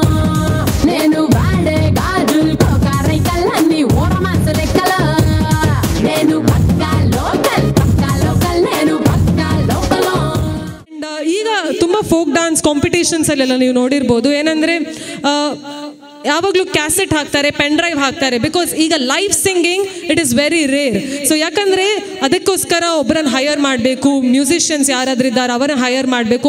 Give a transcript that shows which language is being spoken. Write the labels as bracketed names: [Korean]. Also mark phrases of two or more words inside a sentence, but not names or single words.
[Telugu] నేను వాడే గాజులు కోకారైకల్ అన్ని ఓరమాస లెక్కల నేను పక్కా లోకల్ నేను పక్కా లోకల్. [Kannada] ಈಗ ತುಂಬ [English] folk dance [Kannada] ಕಾಂಪಿಟೇಷನ್ಸಲ್ಲೆಲ್ಲ ನೀವು ನೋಡಿರ್ಬೋದು ಏನಂದರೆ ಯಾವಾಗಲೂ ಕ್ಯಾಸೆಟ್ ಹಾಕ್ತಾರೆ, [English] pen drive [Kannada] ಹಾಕ್ತಾರೆ. [English] ಬಿಕಾಸ್ ಈಗ live singing it is very rare. [Kannada] ಸೊ ಯಾಕಂದರೆ ಅದಕ್ಕೋಸ್ಕರ ಒಬ್ಬರನ್ನು ಹೈಯರ್ ಮಾಡಬೇಕು, ಮ್ಯೂಸಿಷಿಯನ್ಸ್ ಯಾರಾದ್ರೂ ಇದ್ದಾರೆ ಅವರನ್ನು ಹೈಯರ್ ಮಾಡಬೇಕು.